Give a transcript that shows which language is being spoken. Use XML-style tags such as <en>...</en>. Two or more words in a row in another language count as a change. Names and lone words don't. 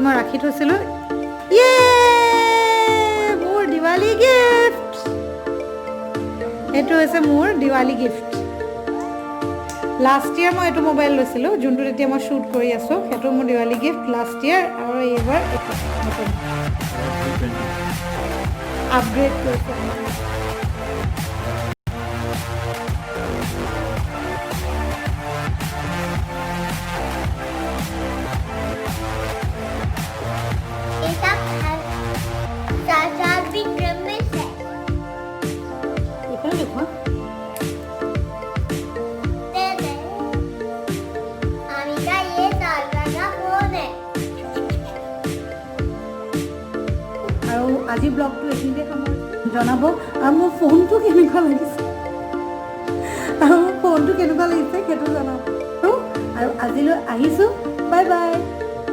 <as>মই ৰাখি থৈছিলোঁ ইয়ে মোৰ</as> <en>Diwali gift</en> <as>এইটো হৈছে মোৰ</as> <en>Diwali gift last year</en> <as>মই এইটো মোবাইল লৈছিলোঁ যোনটো এতিয়া মই শ্বুট কৰি আছোঁ সেইটো মোৰ</as> <en>Diwali gift last year</en> <as>আৰু এইবাৰ এইটো নতুন আপগ্ৰেড কৰিছোঁ</as> <hi>ये सब चार भी ड्रम में है</hi> <as>এইফালে দেখুৱা</as> <hi>दे दे amiga, ये सालवा का फोन है।</hi> <as>আৰু আজি ব্লগটো এইখিনিতে সামৰিছোঁ জনাব আৰু মোৰ ফোনটো কেনেকুৱা লাগিছে সেইটো জনাব আৰু আজিলৈ আহিছোঁ বাই বাই</as>